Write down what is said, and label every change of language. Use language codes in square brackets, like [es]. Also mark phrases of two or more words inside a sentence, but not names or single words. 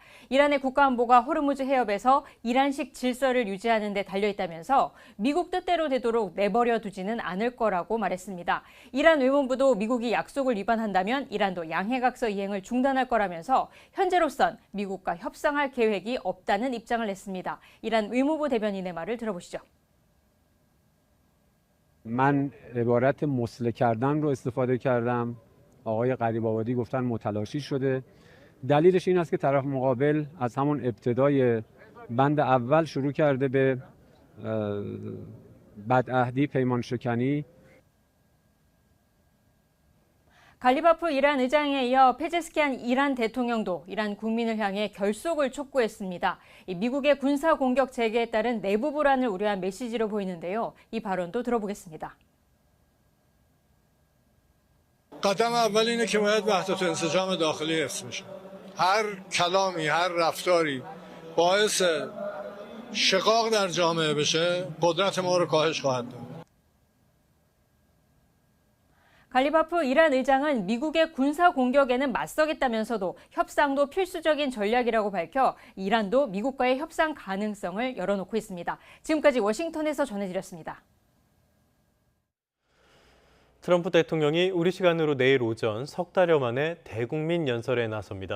[ko] 이란의 국가안보가 호르무즈 해협에서 이란식 질서를 유지하는 데 달려있다면서 미국 뜻대로 되도록 내버려 두지는 않을 거라고 말했습니다. 이란 외무부도 미국이 약속을 위반한다면 이란도 양해각서 이행을 중단할 거라면서 현재로선 미국과 협상할 계획이 없다는 입장을 냈습니다. 이란 외무부 대변인의 말을 들어보시죠. [fa] من عبارت مسله کردن رو استفاده کردم. آقای غریب‌آبادی گفتن متلاشی شده. دلیلش این است که طرف مقابل از همون ابتدای بند اول شروع کرده به بدعهدی، پیمان شکنی. [ko] 갈리바프 이란 의장에 이어 페제스키안 이란 대통령도 이란 국민을 향해 결속을 촉구했습니다. 미국의 군사 공격 재개에 따른 내부 불안을 우려한 메시지로 보이는데요. 이 발언도 들어보겠습니다. [fa] قدم اول اینه که باید وحدت و انسجام داخلی حفظ بشه. هر کلامی، هر رفتاری باعث شقاق در جامعه بشه، قدرت ما رو کاهش خواهد داد. [ko] 갈리바프 이란 의장은 미국의 군사 공격에는 맞서겠다면서도 협상도 필수적인 전략이라고 밝혀 이란도 미국과의 협상 가능성을 열어놓고 있습니다. 지금까지 워싱턴에서 전해드렸습니다. 트럼프 대통령이 우리 시간으로 내일 오전 석 달여 만에 대국민 연설에 나섭니다.